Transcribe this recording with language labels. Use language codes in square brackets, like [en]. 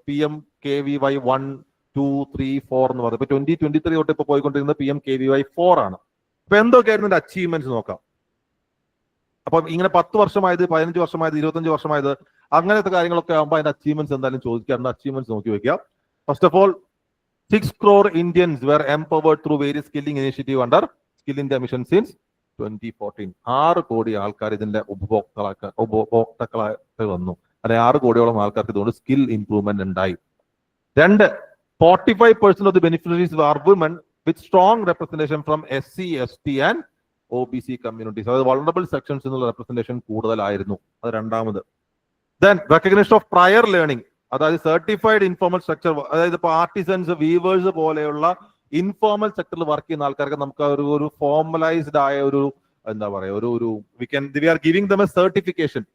[ml] PMKVY 1, 2, 3, 4 എന്ന് പറയുന്നത്. ഇപ്പൊ 2023 തൊട്ട് ഇപ്പൊ പോയിക്കൊണ്ടിരുന്നത് PMKVY 4 ആണ്. അപ്പൊ എന്തൊക്കെയായിരുന്നു ഇതിന്റെ അച്ചീവ്മെന്റ്സ് നോക്കാം. അപ്പൊ ഇങ്ങനെ 10 വർഷമായത്, 15 വർഷമായത്, 25 വർഷമായത്, അങ്ങനത്തെ കാര്യങ്ങളൊക്കെ ആകുമ്പോൾ അതിന്റെ അച്ചീവ്മെന്റ്സ് എന്തായാലും ചോദിക്കാറുണ്ട്. അച്ചീവ്മെന്റ്സ് നോക്കി വെക്കുക. [en] First of all, 6 crore Indians were empowered through various skilling initiative under Skill India Mission since 2014. [ml] 6 കോടി ആൾക്കാർ ഇതിന്റെ ഉപഭോക്താക്കളായിട്ട് വന്നു. അല്ലെ 6 കോടിയോളം ആൾക്കാർക്ക് ഇതുകൊണ്ട് സ്കിൽ ഇംപ്രൂവ്മെന്റ് ഉണ്ടായി. [en] 2, 45% of the beneficiaries were women with strong representation from SC, ST and OBC communities. [ml] അതായത് വൾണറബിൾ സെക്ഷൻസ് എന്നുള്ള റെപ്രസെന്റേഷൻ കൂടുതലായിരുന്നു. അത് രണ്ടാമത്. Then recognition of prayer learning, അതായത് സർട്ടിഫൈഡ് ഇൻഫോർമൽ സ്ട്രക്ചർ, അതായത് ഇപ്പൊ ആർട്ടിസൻസ്, വീവേഴ്സ് പോലെയുള്ള ഇൻഫോർമൽ സെക്ടറിൽ വർക്ക് ചെയ്യുന്ന ആൾക്കാർക്ക് നമുക്ക് ഒരു ഫോർമലൈസ്ഡ് ആയ ഒരു എന്താ പറയുക, ഒരു [en] We are giving them a certification.